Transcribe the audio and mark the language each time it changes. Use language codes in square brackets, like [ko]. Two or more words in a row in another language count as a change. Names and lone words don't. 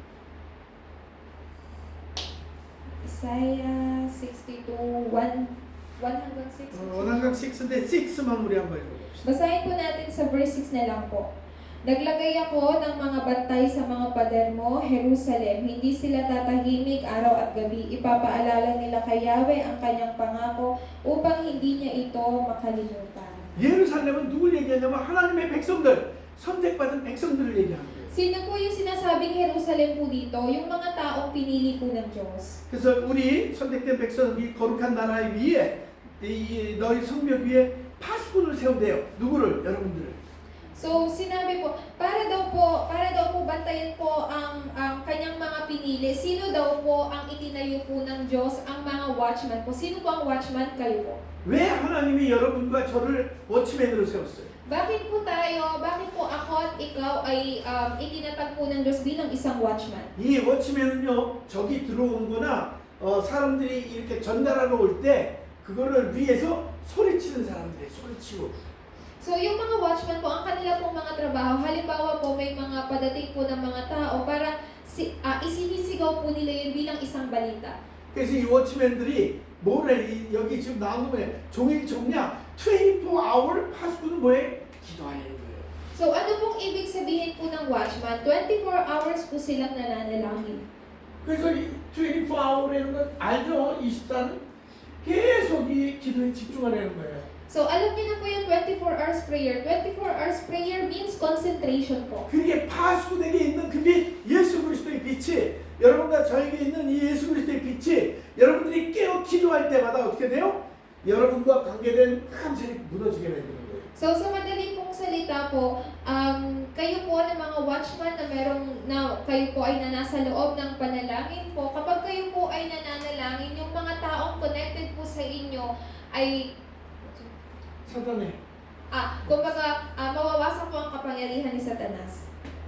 [tl] Isaiah 62, 1 hanggang 6. [ko] 1 hanggang 6인데 6만 우리 한번 읽어봅시다. [tl] Basahin po natin sa verse 6 na lang po. Naglagay ako ng mga bantay sa mga pader mo, Jerusalem. Hindi sila tatahimik araw at gabi. Ipapaalala nila kay Yahweh ang kanyang pangako upang hindi niya ito makalimutan. [ko] 예루살렘은 누굴 얘기하냐면 하나님의 백성들, 선택받은 백성들을 얘기하는 거예요. [tl] Sino po yung sinasabing Jerusalem po dito? Yung mga taong pinili po ng Diyos. [ko] 그래서 우리 선택된 백성, 이 거룩한 나라 위에 너희 성벽 위에 파수꾼을 세운대요. 누구를? 여러분들을. [tl] So, sinabi po, para daw po bantayan po ang kanyang mga pinili. Sino daw po ang itinayo po ng Diyos? Ang mga watchman po. Sino po ang watchman? Kayo po. [ko] 왜 하나님이 여러분과 저를 워치맨으로 세웠어요? [tl] Bakit po ako at ikaw ay itinatag po ng Diyos bilang isang watchman? [ko] 이 워치맨은요, 적이 들어오는 거나 사람들이 이렇게 전달하러 올 때 그거를 위해서 소리치는 사람들이에요. 소리치고. [tl] So, yung mga watchman po, ang kanila pong mga trabaho, halimbawa po may mga padating po ng mga tao para isinisigaw po nila yun bilang isang balita. [ko] 그래서 이 워치맨들이 여기 지금 나온 거 뭐냐? 종일 종냐? 24hour 파수꾼은 뭐예요? 기도하는 거예요. [tl] So, ano pong ibig sabihin po ng watchman? 24 hours po silang nananalangin. [ko] 그래서 24hour이라는 건 알죠? 24는 계속 이 기도에 집중하려는 거예요. [tl] So, alam niyo na po yung [en] 24 hours prayer. 24 hours prayer means concentration po. [ko] 그게 파수꾼에게 있는 그 빛, 예수 그리스도의 빛이 여러분과 저에게 있는 이 예수 그리스도의 빛이 여러분들이 깨어 기도할 때마다 어떻게 돼요? 여러분과 관계된 흑암색이 무너지게 만드는 거예요. [tl] So, sa madaling pong salita po, kayo po ng mga watchman na kayo po ay nasa loob ng panalangin po. Kapag kayo po ay nananalangin, yung mga taong connected po sa inyo ay [ko] 사단에 [tl] kumbaga, mawawasak po ang kapangyarihan ni Satanas.